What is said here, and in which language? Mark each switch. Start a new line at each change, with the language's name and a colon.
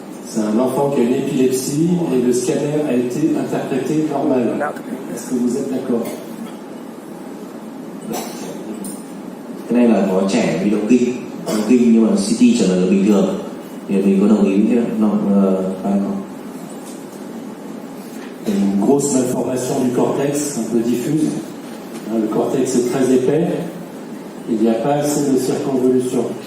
French: C'est un enfant qui a une épilepsie et le scanner a été interprété normal. Est-ce que vous êtes d'accord?
Vietnamese: Cái này là có trẻ bị động kinh nhưng mà CT trả lời là bình thường, thì mình có đồng ý với không?
French: Une grosse malformation du cortex, un peu diffuse. Le cortex est très épais, et il n'y a pas assez de circonvolution.